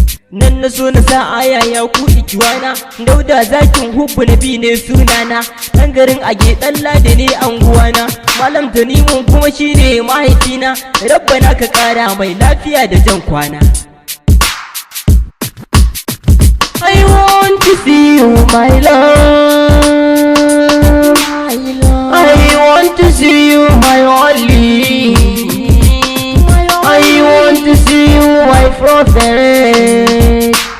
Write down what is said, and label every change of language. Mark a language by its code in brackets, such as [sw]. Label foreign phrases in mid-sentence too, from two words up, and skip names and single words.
[ha] Nan na so na sa aya ya ku ikiwana. Dauda Zakin Hubbu Nabi ne sunana, ɗan garin Age, ɗan Ladi ne anguwana. Malam Tanimun kuma shi ne mahaifina, Rabbana ka ƙara mai lafiya da jan kwana. [en] I want to see you, my love. My love. I want to see you, my only. My I only. want to see you, my prophet.